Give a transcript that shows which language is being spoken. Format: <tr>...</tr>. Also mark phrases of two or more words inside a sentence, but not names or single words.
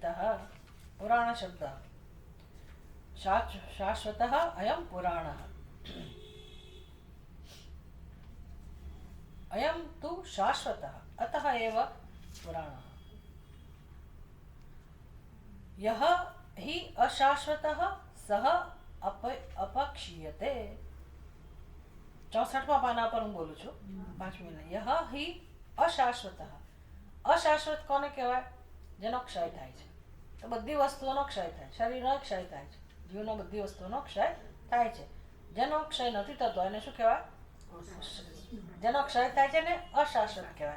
<sa>પુરાણ શબ્દ શાશ્વત અયમ પુરાણ, અયમ તુ શાશ્વત અતઃ એવ પુરાણ. યહ हि अशाश्वतः सह अपक्षीयते.</sa> <gu>64 પાના પર હું બોલું છું. 5મી લાઈન.</gu> <sa>યહ હિ અશાશ્વતઃ.</sa> <gu>અશાશ્વત કોને કહેવાય? જેનો ક્ષય થાય છે. તો બધી વસ્તુઓનો ક્ષય થાય, શરીરનો ક્ષય થાય છે, જીવનો બધી વસ્તુઓનો ક્ષય થાય છે. જેનો ક્ષય નથી થતો એને શું કહેવાય? જેનો ક્ષય થાય છે ને અશાશ્વત કહેવાય.</gu>